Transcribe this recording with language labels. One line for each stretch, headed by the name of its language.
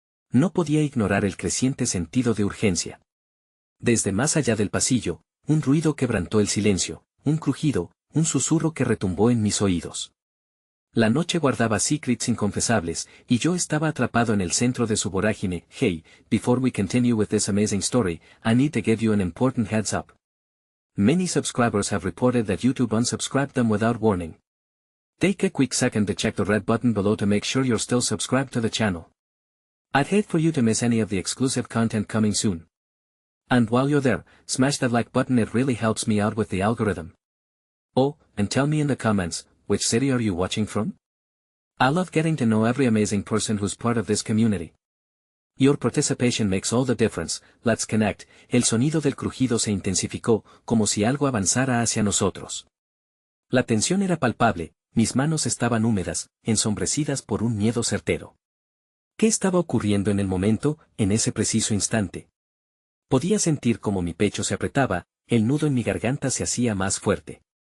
Spanish: No podía ignorar el creciente sentido de urgencia. Desde más allá del pasillo, un ruido quebrantó el silencio, un crujido, un susurro que retumbó en mis oídos. La noche guardaba secrets inconfesables, y yo estaba atrapado en el centro de su vorágine.
English: Hey, before we continue with this amazing story, I need to give you an important heads up. Many subscribers have reported that YouTube unsubscribed them without warning. Take a quick second to check the red button below to make sure you're still subscribed to the channel. I'd hate for you to miss any of the exclusive content coming soon. And while you're there, smash that like button, it really helps me out with the algorithm. Oh, and tell me in the comments, which city are you watching from? I love getting to know every amazing person who's part of this community. Your participation makes all the difference. Let's connect.
Spanish: El sonido del crujido se intensificó, como si algo avanzara hacia nosotros. La tensión era palpable, mis manos estaban húmedas, ensombrecidas por un miedo certero. ¿Qué estaba ocurriendo en el momento, en ese preciso instante? Podía sentir cómo mi pecho se apretaba, el nudo en mi garganta se hacía más fuerte.